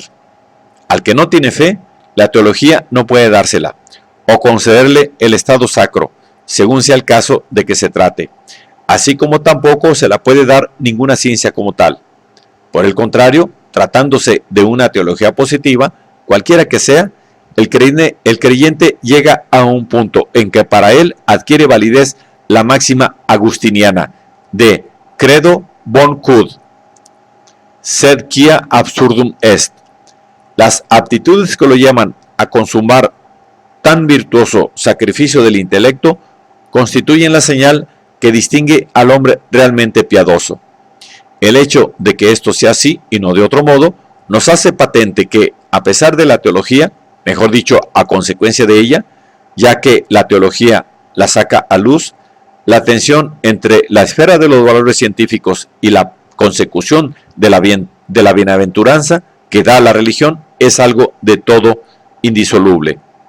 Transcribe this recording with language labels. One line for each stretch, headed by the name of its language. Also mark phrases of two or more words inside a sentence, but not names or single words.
Spanish: Al que no tiene fe, la teología no puede dársela, o concederle el estado sacro, según sea el caso de que se trate, así como tampoco se la puede dar ninguna ciencia como tal. Por el contrario, tratándose de una teología positiva, cualquiera que sea, el creyente llega a un punto en que para él adquiere validez la máxima agustiniana de
Latin: credo bon cud, sed quia absurdum est.
Spanish: Las aptitudes que lo llaman a consumar tan virtuoso sacrificio del intelecto constituyen la señal que distingue al hombre realmente piadoso. El hecho de que esto sea así y no de otro modo nos hace patente que, a pesar de la teología, mejor dicho, a consecuencia de ella, ya que la teología la saca a luz, la tensión entre la esfera de los valores científicos y la consecución de la bienaventuranza que da la religión es algo de todo indisoluble.